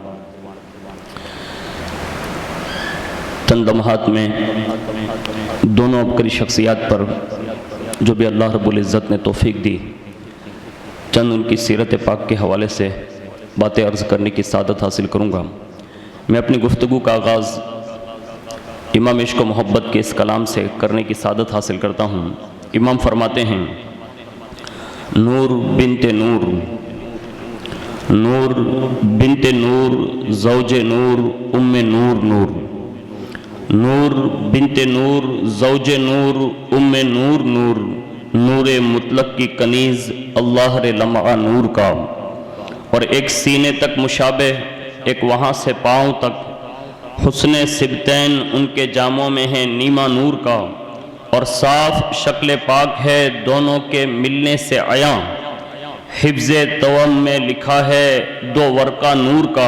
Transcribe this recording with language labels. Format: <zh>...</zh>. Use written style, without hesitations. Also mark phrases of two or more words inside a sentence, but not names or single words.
<ur>چند لمحات میں دونوں عبقری شخصیات پر جو بھی اللہ رب العزت نے توفیق دی چند ان کی سیرت پاک کے حوالے سے باتیں عرض کرنے کی سعادت حاصل کروں گا۔ میں اپنی گفتگو کا آغاز امام عشق و محبت کے اس کلام سے کرنے کی سعادت حاصل کرتا ہوں۔ امام فرماتے ہیں، نور بنت نور، نور بنت نور، زوج نور، ام نور نور، نور بنت نور، زوج نور، ام نور نور، نور مطلق کی کنیز اللہ رے لمعہ نور کا، اور ایک سینے تک مشابہ، ایک وہاں سے پاؤں تک، حسن سبتین ان کے جاموں میں ہے نیما نور کا، اور صاف شکل پاک ہے دونوں کے ملنے سے عیاں، حفظ توام میں لکھا ہے دو ورقہ نور کا۔</ur>